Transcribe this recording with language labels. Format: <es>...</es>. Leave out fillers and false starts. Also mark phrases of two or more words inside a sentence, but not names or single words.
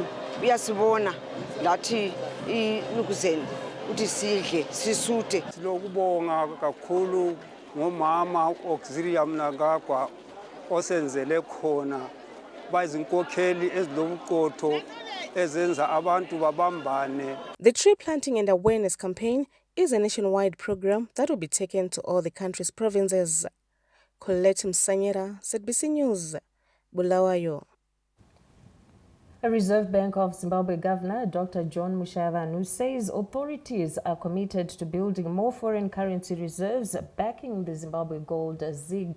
<nd>Uyasibona lathi inukuzeni uthi sidle sisuthe. Silokubonga kakhulu ngomama Auxilia Mnangagwa osenzele khona bayizinkokheli ezilobuqotho ezenza abantu babambane.</nd> <en>The tree planting and awareness campaign is a nationwide program that will be taken to all the country's provinces. Colette Msanyera, ZBC News, Bulawayo. A Reserve Bank of Zimbabwe Governor, Dr. John Mushavanu, says authorities are committed to building more foreign currency reserves backing the Zimbabwe gold ZiG.</en>